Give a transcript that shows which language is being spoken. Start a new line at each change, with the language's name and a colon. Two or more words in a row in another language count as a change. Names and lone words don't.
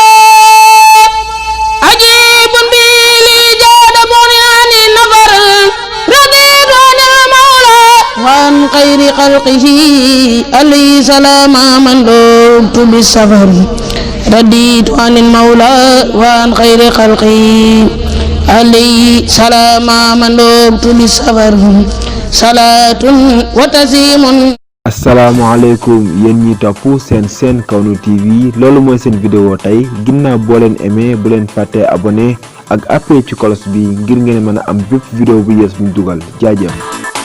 Arabic: عجيب بي لي جاد مغني عن النفر رضيت عن المولى وعن خير خلقه عليه سلام من لبت بالسفر رديت عن المولى وعن خير خلقه عليه سلام من لبت بالسفر صلاة وتسليم.
Wolof: asalaamaaleykum yéen ñi topp seen Kawnu TV loolu mooy seen vidéo tey ginnaaw boo leen aimé bu leen fàttee abonné ak appuyé ci cloche bi ngir ngeen mën a am bépp vidéo bu yees bu ñu dugal jaajëf.